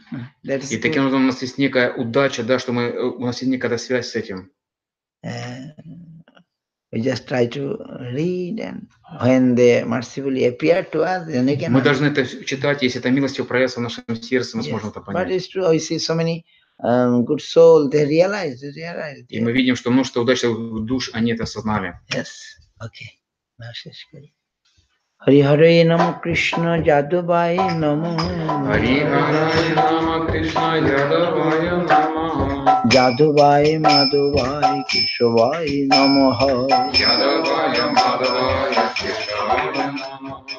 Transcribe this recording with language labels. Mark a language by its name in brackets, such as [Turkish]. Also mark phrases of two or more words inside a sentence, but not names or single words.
[Russian] И таким образом у нас есть некая удача, да, что у нас есть некая связь с этим. [English] We just try to read, and when they mercifully appear to us, then we can. [Russian] Мы должны это читать, если это милостью проявится в нашем сердце, мы сможем это [English] But [Russian] понять. [English] it's true. We see so many good souls. They realize. [Russian] И мы видим, что множество удачливых душ, они это осознали. [English] Yes. Okay. [Sanskrit] Hari Hare Namo Krishna Yadavaya Namo. Hari Hare Namo Krishna Yadavaya Namo. Yadavaya Madhavaya Keshavaya Namaha. Yadavaya Madhavaya Keshavaya Namaha.